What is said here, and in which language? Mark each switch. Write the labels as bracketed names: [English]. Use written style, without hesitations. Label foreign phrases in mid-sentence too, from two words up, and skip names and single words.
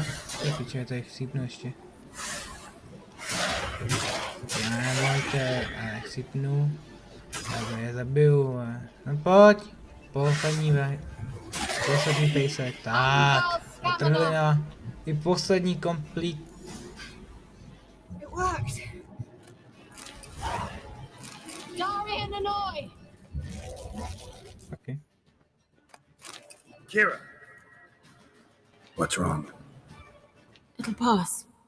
[Czech] Tak piče, tady chcípnu ještě. Nebojte, a nechcípnu. Tak je zabiju, no pojď. Poslední pejsek, tak. Trhlina. I poslední complete. [English] It worked. Darian and I. Okay. Kira, what's wrong? It'll pass.